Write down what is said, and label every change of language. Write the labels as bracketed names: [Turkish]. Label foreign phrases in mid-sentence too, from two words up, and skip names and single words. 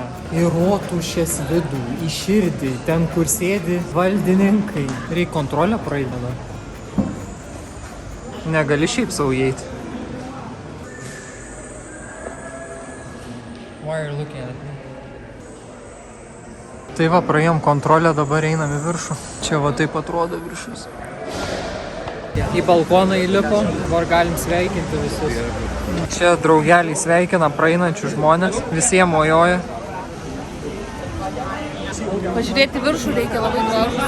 [Lithuanian] Į rotušės vidų, į širdį, ten kur sėdi valdininkai. Reikia kontrolę praeidama. Negali šiaip sau įeiti. [English] Why are you looking at me? [Lithuanian] Tai va, praėjom kontrolę, dabar einam į viršų. Čia va taip atrodo viršus. Į balkoną įlipo, dabar galim sveikinti visus. Čia draugeliai sveikina praeinančius žmonės, visiems mojoja. Pažiūrėti viršų reikia labai gražus.